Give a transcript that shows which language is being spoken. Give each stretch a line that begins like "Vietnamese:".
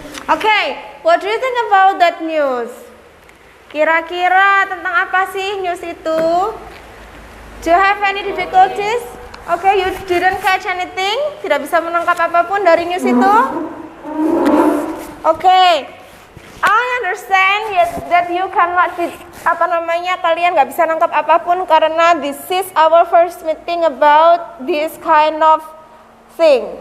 English: Okay, what do you think about that news?
Indonesian: Kira-kira tentang apa sih news itu?
English: Do you have any difficulties? Okay, you didn't catch anything?
Indonesian: Tidak bisa menangkap apapun dari news itu?
English: Okay, I understand that you cannot
Indonesian: kalian nggak bisa nangkap apapun karena
English: this is our first meeting about this kind of thing.